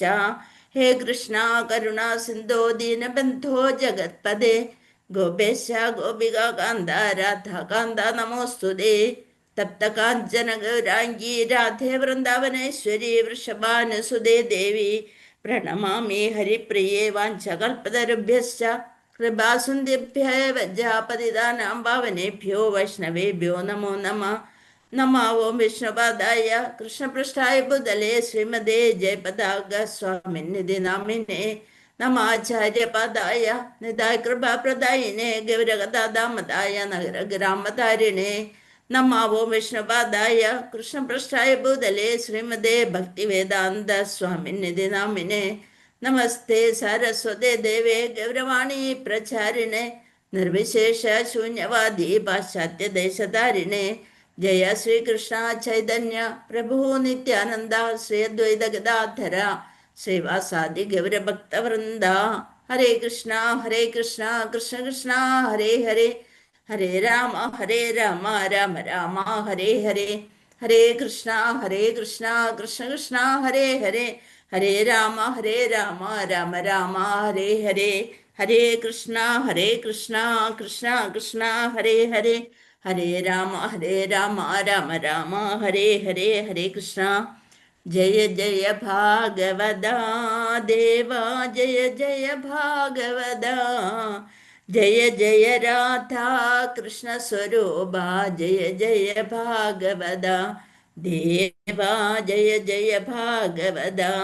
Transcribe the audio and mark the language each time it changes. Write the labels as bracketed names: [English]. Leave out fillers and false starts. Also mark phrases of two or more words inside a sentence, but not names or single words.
[Sanskrit] हे कृष्ण करुणा सिन्धो दीनबन्धो जगत्पते गोपेश गोपिकान्त राधाकान्त नमोऽस्तु ते. तप्तकाञ्चन गौराङ्गि राधे वृन्दावनेश्वरि वृषभानुसुते देवि प्रणमामि हरिप्रिये. वाञ्छाकल्पतरुभ्यश्च कृपासिन्धुभ्यः एव पतितानां पावनेभ्यो वैष्णवेभ्यो नमो नमः. नमो ॐ विष्णुपादाय कृष्णप्रेष्ठाय भूतले श्रीमते जयपताका स्वामिन्निति नामिने नमाचार्यपादाय निताइ कृपाप्रदायिने गौरकथाधामदाय नगरग्रामतारिणे. नमो ॐ विष्णुपादाय कृष्णप्रेष्ठाय भूतले श्रीमते भक्तिवेदान्त स्वामिन्निति नामिने नमस्ते सारस्वते देवे गौरवाणी प्रचारिणे निर्विशेष शून्यवादि पाश्चात्यदेशतारिणे. जय श्रीकृष्ण चैतन्य प्रभु नित्यानन्द श्री अद्वैत गदाधर श्रीवासादि गौरभक्तवृन्द. हरे कृष्ण कृष्ण कृष्ण हरे हरे हरे राम राम राम हरे हरे. हरे कृष्ण कृष्ण कृष्ण हरे हरे हरे राम राम राम हरे हरे. हरे कृष्ण कृष्ण कृष्ण हरे हरे हरे राम राम राम हरे हरे. हरे कृष्ण. जय जय भागवत देव जय जय भागवत. जय जय राधा कृष्ण स्वरूप जय जय भागवत देव जय जय भागवत.